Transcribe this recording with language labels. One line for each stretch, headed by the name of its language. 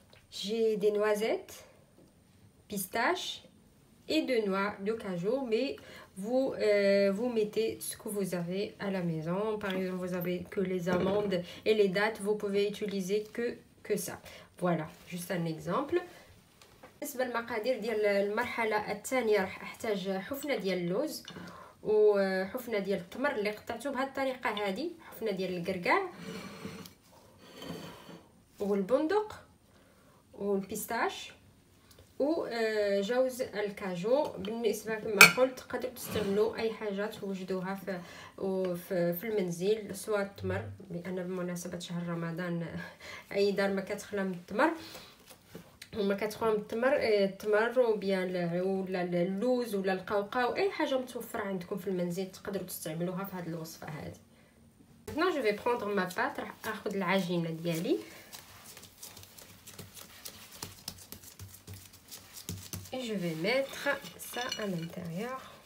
French: J'ai des noisettes, pistaches et de noix de cajou, mais vous mettez ce que vous avez à la maison. Par exemple, vous avez que les amandes et les dattes, vous pouvez utiliser que ça. Voilà, juste un exemple.
Arabic: بالنسبه للمقادير ديال المرحله الثانيه راح احتاج حفنه ديال اللوز وحفنه ديال التمر اللي قطعته بهذه الطريقه هذه، حفنه ديال القرقاع والبندق والبيستاش وجوز الكاجو. بالنسبه كما قلت تقدروا تستعملوا اي حاجه توجدوها في المنزل، سواء التمر، لان بمناسبه شهر رمضان اي دار ما كتخلى من التمر وما كتخلى من التمر ولا اللوز ولا القوقاو، اي حاجه متوفره عندكم في المنزل تقدروا تستعملوها في هذه الوصفه هذه.
French: Maintenant je vais prendre ma pâte،
Arabic: راح اخذ العجينه ديالي
French: et je vais mettre ça à l'intérieur.